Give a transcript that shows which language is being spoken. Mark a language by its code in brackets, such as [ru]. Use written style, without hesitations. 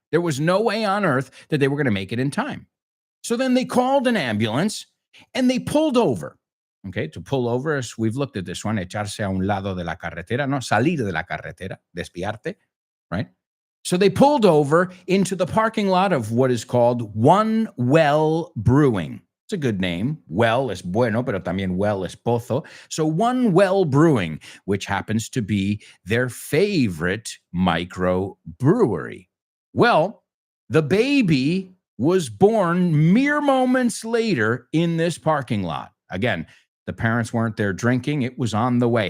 [en] There was no way on earth that they were going to make it in time. So then they called an ambulance and they pulled over. Okay, to pull over, as we've looked at this one, [es] echarse a un lado de la carretera, no, salir de la carretera, desviarte, [en] right? So they pulled over into the parking lot of what is called One Well Brewing. It's a good name. [es] Well es bueno, pero también well es pozo. [en] So One Well Brewing, which happens to be their favorite micro brewery. Well, the baby was born mere moments later in this parking lot. Again, the parents weren't there drinking. It was on the way.